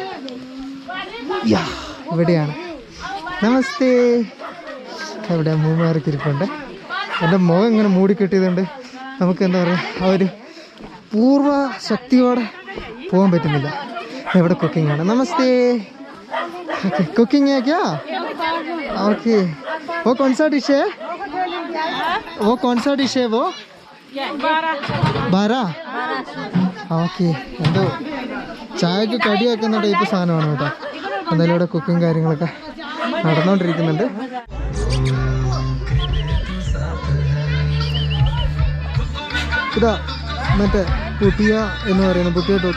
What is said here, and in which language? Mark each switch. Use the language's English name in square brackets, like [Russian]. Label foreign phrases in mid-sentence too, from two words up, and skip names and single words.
[Malayalam] ഇവിടെയാണ്. നമസ്തേ. ഇവിടെ അമ്മൂമ്മമാരൊക്കെ ഇരിപ്പുണ്ട്. എൻ്റെ മുഖം ഇങ്ങനെ മൂടിക്കെട്ടിയതുകൊണ്ട് നമുക്ക് എന്താ പറയുക, ആ ഒരു പൂർവ്വ ശക്തിയോടെ പോകാൻ പറ്റുന്നില്ല. ഇവിടെ കുക്കിംഗ് ആണ്. നമസ്തേ. ഓക്കെ, കുക്കിംഗ് [Hindi] है क्या? ओके, वो कौन सा डिश है? वो 12. [Malayalam] ഓക്കെ, എന്തോ ചായക്ക് കടിയാക്കുന്ന ടൈപ്പ് സാധനമാണ് കേട്ടോ. എന്തായാലും ഇവിടെ കുക്കിംഗ് കാര്യങ്ങളൊക്കെ നടന്നുകൊണ്ടിരിക്കുന്നുണ്ട്. ഇതാ മറ്റേ പുട്ടിയ എന്ന് പറയുന്നത്, പുട്ടിയ ഡോഗ്.